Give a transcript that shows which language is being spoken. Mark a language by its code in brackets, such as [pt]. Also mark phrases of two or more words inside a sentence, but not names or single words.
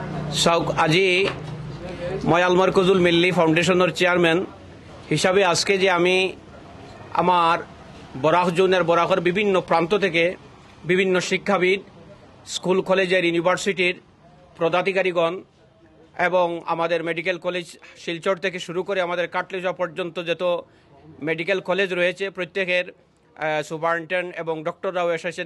[as] চাওক, আজি মই আলমাৰ কজুল মিল্লি ফাউণ্ডেশ্যনৰ চেয়াৰমেন হিসাবে [bn] আজকে যে আমি আমার বরাক জোনের বরাকের বিভিন্ন প্রান্ত থেকে বিভিন্ন শিক্ষাবিদ, স্কুল কলেজের, ইউনিভার্সিটির পদাধিকারীগণ এবং আমাদের [en] medical college [bn] শিলচর থেকে শুরু করে আমাদের কাটলিজা পর্যন্ত যত [en] medical college [bn] রয়েছে প্রত্যেকের সুপারিনটেন্ডেন্ট এবং ডক্টররাও এসেছেন।